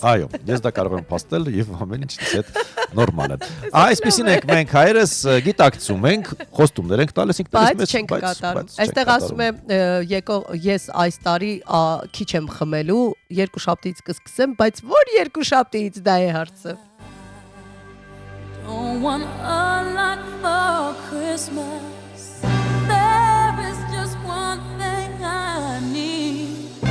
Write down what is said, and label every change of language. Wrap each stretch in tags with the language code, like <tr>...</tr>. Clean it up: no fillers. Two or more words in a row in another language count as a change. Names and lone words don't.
<hy>Այո, ես դա կարող եմ փաստել եւ ամեն ինչ դից նորմալ է։ Այսպեսին ենք մենք հայերս գիտակցում ենք, խոստումներ ենք տալիս ինքներս մեզ, բայց չենք կատարում։ Այստեղ ասում եմ, ես այս տարի քիչ եմ խմելու, 2 շաբթից կսկսեմ, բայց որ 2 շաբթից դա է հարցը։</hy> <en>Don't want a lot for Christmas. There is just one thing I need.</en>